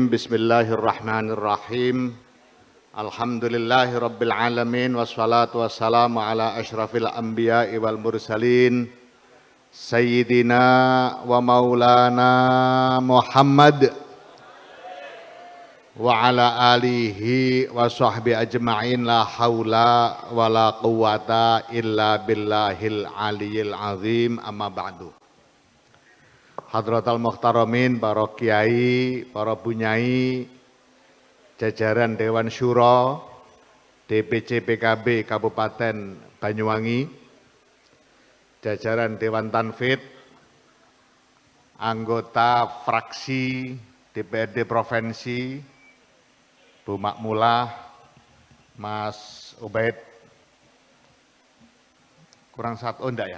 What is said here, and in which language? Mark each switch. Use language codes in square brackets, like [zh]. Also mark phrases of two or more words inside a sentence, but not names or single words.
[ar] بسم الله الرحمن الرحيم. الحمد لله رب العالمين والصلاة والسلام على أشرف الأنبياء والمرسلين سيدنا ومولانا محمد وعلى آله وصحبه أجمعين لا حول ولا قوة إلا بالله العلي العظيم أما بعد. حضرات المحترمين, [id] para kiai, para bunyai, jajaran Dewan Syuro, DPC PKB Kabupaten Banyuwangi, jajaran Dewan Tanfid, anggota fraksi DPRD Provinsi, Bu Makmulah, Mas Ubaid, kurang satu, oh enggak ya?